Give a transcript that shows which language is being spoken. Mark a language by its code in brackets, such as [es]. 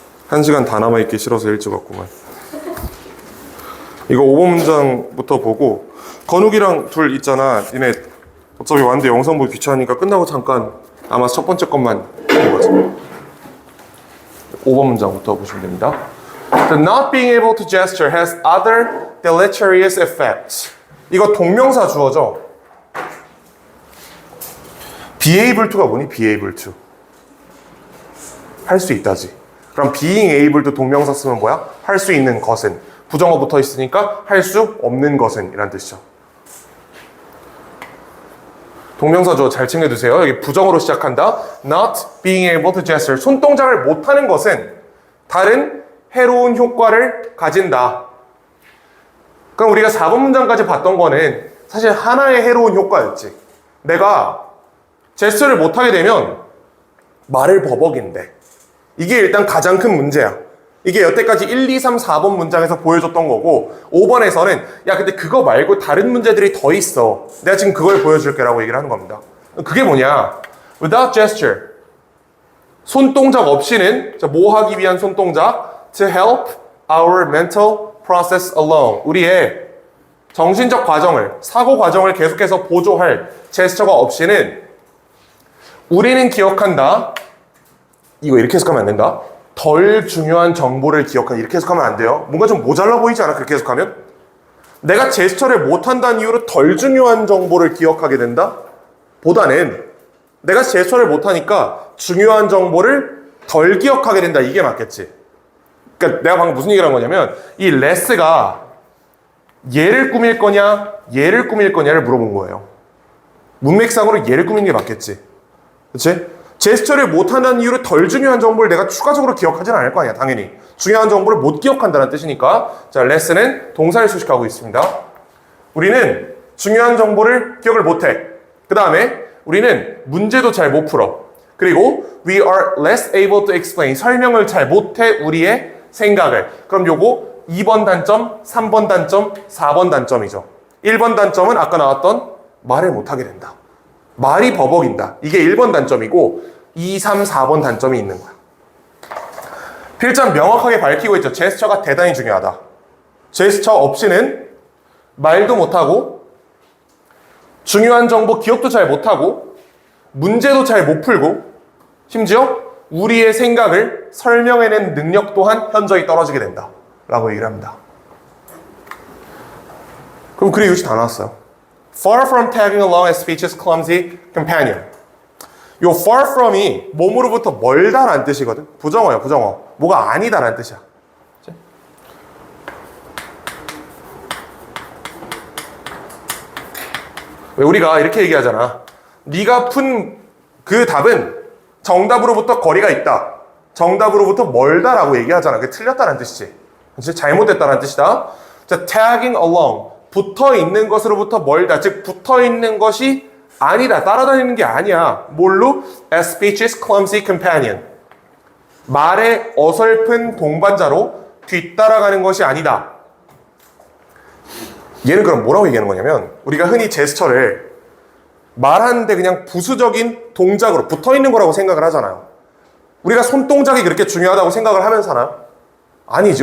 [ko] 1시간 다 남아있기 싫어서 일찍 왔구만. 이거 5번 문장부터 보고 건욱이랑 둘 있잖아. 니네 어차피 왔는데 영상 보기 귀찮으니까 끝나고 잠깐 아마 첫 번째 것만 보는 거지. 5번 문장부터 보시면 됩니다. [en] The not being able to gesture has other deleterious effects. [ko] 이거 동명사 주어죠. be able to가 뭐니? [en] be able to. [ko] 할 수 있다지. 그럼 being able to 동명사 쓰면 뭐야? 할 수 있는 것은. 부정어 붙어 있으니까 할 수 없는 것은 이란 뜻이죠. 동명사 주어 잘 챙겨두세요. 여기 부정어로 시작한다. [en] Not being able to gesture. [ko] 손동작을 못하는 것은 다른 해로운 효과를 가진다. 그럼 우리가 4번 문장까지 봤던 거는 사실 하나의 해로운 효과였지. 내가 제스처를 못하게 되면 말을 버벅인대. 이게 일단 가장 큰 문제야. 이게 여태까지 1, 2, 3, 4번 문장에서 보여줬던 거고 5번에서는 야 근데 그거 말고 다른 문제들이 더 있어. 내가 지금 그걸 보여줄게 라고 얘기를 하는 겁니다. 그게 뭐냐? [en] Without gesture. [ko] 손동작 없이는 뭐 하기 위한 손동작? [en] To help our mental process alone. [ko] 우리의 정신적 과정을, 사고 과정을 계속해서 보조할 제스처가 없이는 우리는 기억한다. 이거 이렇게 해석하면 안 된다. 덜 중요한 정보를 기억한다. 이렇게 해석하면 안 돼요. 뭔가 좀 모자라 보이지 않아? 그렇게 해석하면? 내가 제스처를 못한다는 이유로 덜 중요한 정보를 기억하게 된다? 보다는 내가 제스처를 못하니까 중요한 정보를 덜 기억하게 된다. 이게 맞겠지. 그러니까 내가 방금 무슨 얘기를 한 거냐면 이 레스가 얘를 꾸밀 거냐 얘를 꾸밀 거냐를 물어본 거예요. 문맥상으로 얘를 꾸미는 게 맞겠지. 그치? 제스처를 못한다는 이유로 덜 중요한 정보를 내가 추가적으로 기억하지는 않을 거 아니야. 당연히 중요한 정보를 못 기억한다는 뜻이니까. 자, 레스는 동사를 수식하고 있습니다. 우리는 중요한 정보를 기억을 못해. 그 다음에 우리는 문제도 잘 못 풀어. 그리고 [en] we are less able to explain. [ko] 설명을 잘 못해 우리의 생각을. 그럼 요거 2번 단점, 3번 단점, 4번 단점이죠. 1번 단점은 아까 나왔던 말을 못하게 된다. 말이 버벅인다. 이게 1번 단점이고 2, 3, 4번 단점이 있는 거야. 필자는 명확하게 밝히고 있죠. 제스처가 대단히 중요하다. 제스처 없이는 말도 못하고 중요한 정보 기억도 잘 못하고 문제도 잘 못 풀고 심지어 우리의 생각을 설명해낸 능력 또한 현저히 떨어지게 된다. 라고 얘기를 합니다. 그럼 글의 유시 다 나왔어요. [en] Far from tagging along as speech's clumsy companion. [ko] 요 far from이 몸으로부터 멀다라는 뜻이거든. 부정어야, 부정어. 뭐가 아니다라는 뜻이야. 왜 우리가 이렇게 얘기하잖아. 네가 푼 그 답은 정답으로부터 거리가 있다. 정답으로부터 멀다라고 얘기하잖아. 그게 틀렸다는 뜻이지. 그치? 잘못됐다는 뜻이다. 자, [en] tagging along. [ko] 붙어 있는 것으로부터 멀다. 즉, 붙어 있는 것이 아니다. 따라다니는 게 아니야. 뭘로? [en] As speech's clumsy companion. [ko] 말의 어설픈 동반자로 뒤따라가는 것이 아니다. 얘는 그럼 뭐라고 얘기하는 거냐면 우리가 흔히 제스처를 말하는데 그냥 부수적인 동작으로 붙어 있는 거라고 생각을 하잖아요. 우리가 손동작이 그렇게 중요하다고 생각을 하면서 하나요? 아니지.